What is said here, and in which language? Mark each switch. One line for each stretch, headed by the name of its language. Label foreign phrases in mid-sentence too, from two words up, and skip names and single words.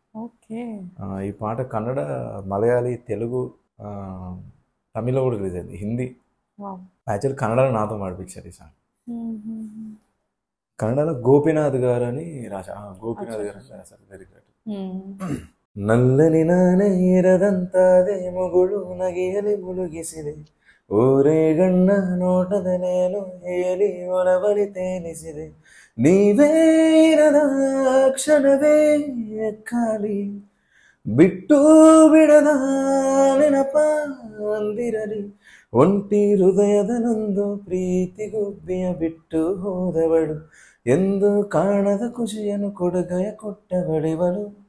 Telugu: ఈ పాట కన్నడ, మలయాళీ, తెలుగు, తమిళ్లో కూడా రిలీజ్ అయింది, హిందీ. యాక్చువల్ కన్నడలో నాతో పాడిపించారు ఈ సాంగ్. కన్నడలో గోపీనాథ్ గారు అని గోపీనాథ్ గారు అని రాశారు
English: lyric writer.
Kannada: నల్లని ನಾನೇರದಂತಾದೆ ಮುಗುಳು ನಗೆಯಲಿ ಮುಳುಗಿಸಿದೆ ಓರೇ ಗಣ್ಣ ನೋಟದನೇನು ಹೇಳಿ ಒಲವಲಿ ತೇಲಿಸಿದೆ ನೀವೇರದ ಕ್ಷಣವೇ ಖಾಲಿ ಬಿಟ್ಟು ಬಿಡದ ನೆನಪ ಅಂದಿರಲಿ ಒಂಟಿ ಹೃದಯದಲ್ಲೊಂದು ಪ್ರೀತಿ ಗುಬ್ಬಿಯ ಬಿಟ್ಟು ಹೋದವಳು ಎಂದು ಕಾಣದ ಖುಷಿಯನ್ನು ಕೊಡುಗೆಯ ಕೊಟ್ಟವಳಿವಳು